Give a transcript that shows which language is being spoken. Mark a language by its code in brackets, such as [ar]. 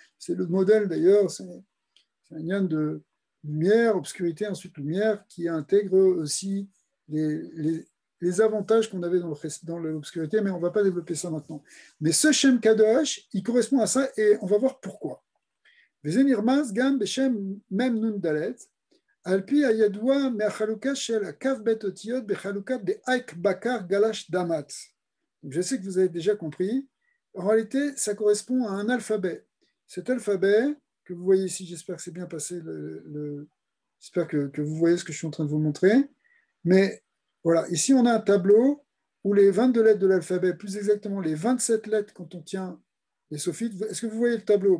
[fr] C'est le modèle d'ailleurs, c'est un lien de lumière, obscurité, ensuite lumière, qui intègre aussi les avantages qu'on avait dans l'obscurité, mais on ne va pas développer ça maintenant. Mais ce Shem Kadosh, il correspond à ça, et on va voir pourquoi. [he] וזה נרמז גם בשם מ"נ ד' על פי הידוע מהחלוקה של הכף בית אותיות בחלוקת דאייק בקר גלש דמת. [fr] Je sais que vous avez déjà compris. En réalité, ça correspond à un alphabet. Cet alphabet que vous voyez ici, j'espère que c'est bien passé, j'espère que vous voyez ce que je suis en train de vous montrer. Mais voilà, ici on a un tableau où les 22 lettres de l'alphabet, plus exactement les 27 lettres quand on tient les sophites. Est-ce que vous voyez le tableau?